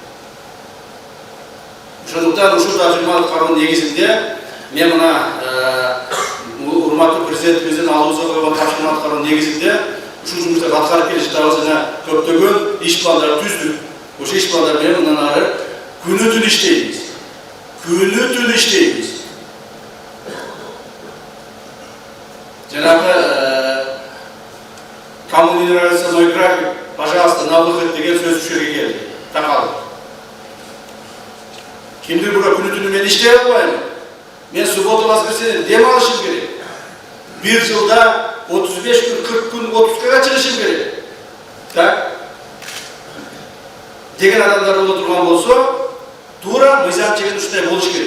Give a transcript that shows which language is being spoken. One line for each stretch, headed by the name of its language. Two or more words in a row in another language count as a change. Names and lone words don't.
Kyrgyz: Ошондуктан ушул тажрыйбалыктын негизинде мен мына урматтуу президентибиздин алдыбызга койгон тапшырма аткаруу негизинде ушул жумуштарды аткарып келе жатабыз жана көптөгөн иш пландарды түздүк. Ошол иш пландар менен мындан ары күнү түн иштейбиз. Күнү түн иштейбиз. Жанагы
Russian: кому не нравится мой график, пожалуйста, на выход
Kyrgyz: деген сөз ушул жерге келди. Такалып. Кимдир бирөө күнү түнү мен иштей албайм. Мен
Russian: суббота воскресенье
Kyrgyz: дем алышым керек. Bir жылда 35 күн, 40 күн, 30 чыгышым керек. Так? Деген адамдар боло турган болсо, туура мыйзам чегин ушундай болуш керек.